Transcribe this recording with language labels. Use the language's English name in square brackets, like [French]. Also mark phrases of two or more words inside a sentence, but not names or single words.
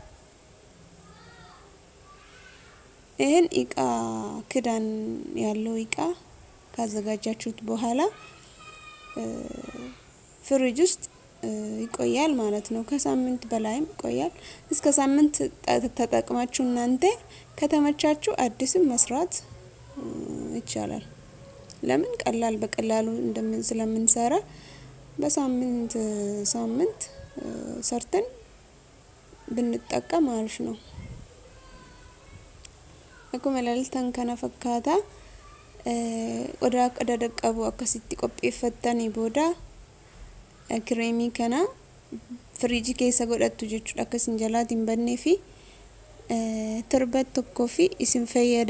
[Amharic] ይሄን እቃ ክዳን ያለው እቃ ካዘጋጃችሁት በኋላ ፍሪጅ ውስጥ ይቆያል ማለት ነው። ከሳምንት በላይም ይቆያል። እስከ ሳምንት ተጠቅማችሁ እናንተ ከተመቻችሁ አዲስም መስራት ይቻላል። ለምን ቀላል በቀላሉ ስለምንሰራ በሳምንት ሰርተን ብንጠቀም አሪፍ ነው። [Oromo] akkuma ilaaltan kana fakkaata qodaa qabu akkasitti qopheeffattanii booda kireemii kana firiijii keessa godhattu jechuudha. Akkasin jalaatiin bannee fi torban tokko fi isin fayyada.